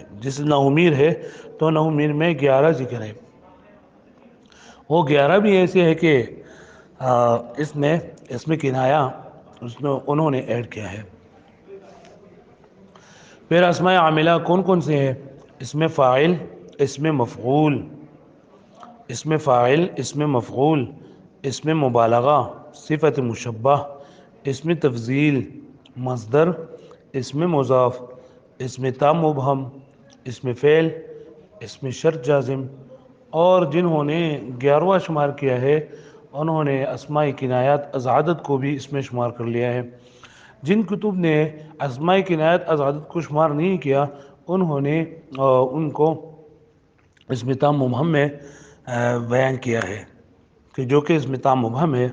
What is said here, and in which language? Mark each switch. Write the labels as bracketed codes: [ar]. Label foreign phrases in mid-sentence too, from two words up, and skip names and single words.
[ur] جس نومیر ہے تو نومیر میں 11 ذکر ہے۔ وہ 11 بھی ایسے ہے کہ اس میں کنایا انہوں نے ایڈ کیا ہے۔ پھر اسماء عاملہ کون کون سے ہیں؟ اسم فاعل، اسم مفعول، اسم فاعل، اسم مفعول، اسم مبالغہ، صفت مشبہ، اسم تفضیل، مصدر، اسم مضاف، اسم تام مبہم، اسم فعل، اسم شرط جازم۔ اور جنہوں نے 11واں شمار کیا ہے انہوں نے اسماء کنایات از عدد کو بھی اس میں شمار کر لیا ہے۔ جن کتب نے اسماء کنایات از عدد کو شمار نہیں کیا انہوں نے ان کو اسم تام مبہم میں بیان کیا ہے، کہ جو کہ اسم تام مبہم ہے۔